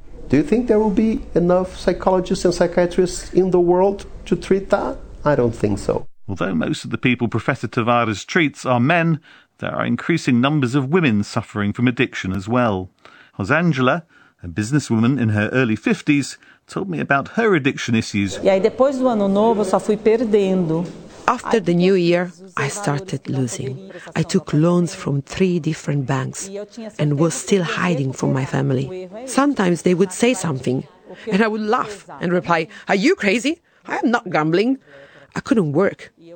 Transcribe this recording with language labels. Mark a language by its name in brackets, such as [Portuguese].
[English] Do you think there will be enough psychologists and psychiatrists in the world to treat that? I don't think so. Although most of the people Professor Tavares treats are men, there are increasing numbers of women suffering from addiction as well. Rosangela, a businesswoman in her early 50s, told me about her addiction issues. [Portuguese] E aí depois do ano novo só fui perdendo. [English] After the new year, I started losing. I took loans from three different banks and was still hiding from my family. Sometimes they would say something and I would laugh and reply, "Are you crazy? I am not gambling." I couldn't work.